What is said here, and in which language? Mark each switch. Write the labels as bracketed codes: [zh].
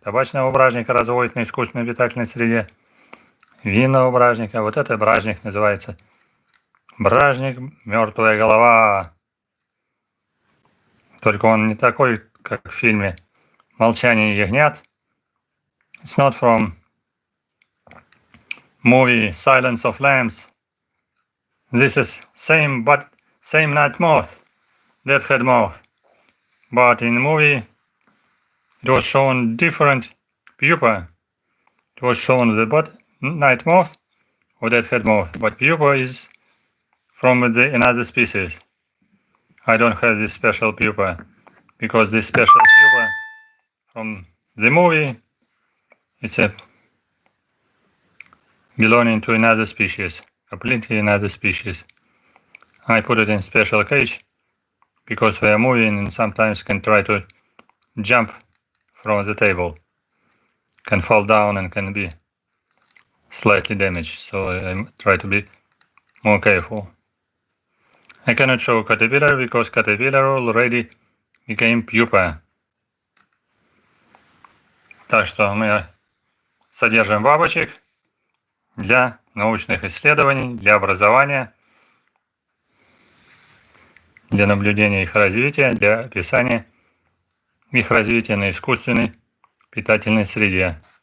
[ru] Табачного бражника разводят на искусственной питательной среде. Винного бражника. Вот этот бражник называется бражник «Мертвая голова». Только он не такой, как в фильме «Молчание ягнят». [en] It's not from movie Silence of Lambs. This is same night moth, deadhead moth. But in the movie it was shown different pupa. It was shown the night moth or deadhead moth, but pupa is from another species. I don't have this special pupa because this special pupa from the movie, it's belonging to another species, completely another species. I put it in special cage because they are moving and sometimes can try to jump from the table, can fall down and can be slightly damaged, so I try to be more careful. I cannot show caterpillar because caterpillar already became pupa. [ru] Так что мы содержим бабочек для научных исследований, для образования, для наблюдения их развития, для описания их развития на искусственной питательной среде.